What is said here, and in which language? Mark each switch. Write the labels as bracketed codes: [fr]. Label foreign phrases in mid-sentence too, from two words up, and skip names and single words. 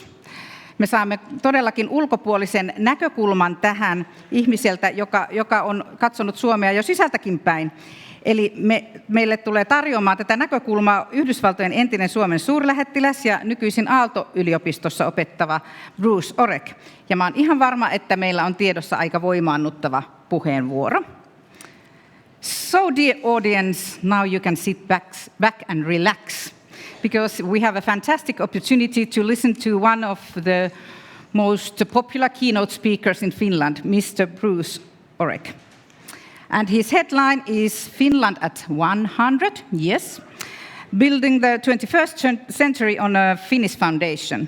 [fi] Me saamme todellakin ulkopuolisen näkökulman tähän ihmiseltä, joka on katsonut Suomea jo sisältäkin päin. Eli meille tulee tarjoamaan tätä näkökulmaa Yhdysvaltojen entinen Suomen suurlähettiläs ja nykyisin Aalto-yliopistossa opettava Bruce Oreck. Ja mä oon ihan varma, että meillä on tiedossa aika voimaannuttava puheenvuoro. [en] So dear audience, now you can sit back and relax, because we have a fantastic opportunity to listen to one of the most popular keynote speakers in Finland, Mr. Bruce Oreck. And his headline is Finland at 100 years, building the 21st century on a Finnish foundation.